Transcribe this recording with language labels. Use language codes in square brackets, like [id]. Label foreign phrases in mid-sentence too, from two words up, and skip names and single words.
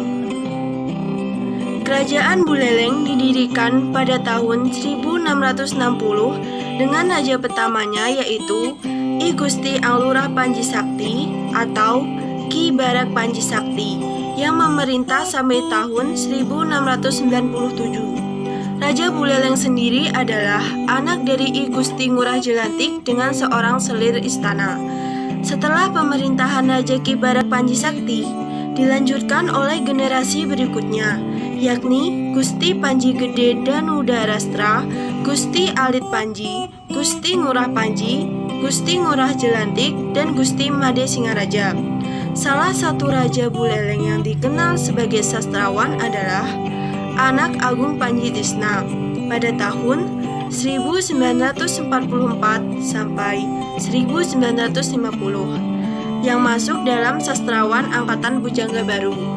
[id] Kerajaan Buleleng didirikan pada tahun 1660 dengan raja pertamanya yaitu I Gusti Anglurah Panji Sakti atau Ki Barak Panji Sakti yang memerintah sampai tahun 1697. Raja Buleleng sendiri adalah anak dari I Gusti Ngurah Jelantik dengan seorang selir istana. Setelah pemerintahan Raja Ki Barak Panji Sakti dilanjutkan oleh generasi berikutnya, yakni Gusti Panji Gede Danudarastra, Gusti Alit Panji, Gusti Ngurah Panji, Gusti Ngurah Jelantik, dan Gusti Made Singaraja. Salah satu Raja Buleleng yang dikenal sebagai sastrawan adalah anak Agung Panji Tisna pada tahun 1944 sampai 1950 yang masuk dalam sastrawan angkatan Bujangga Baru.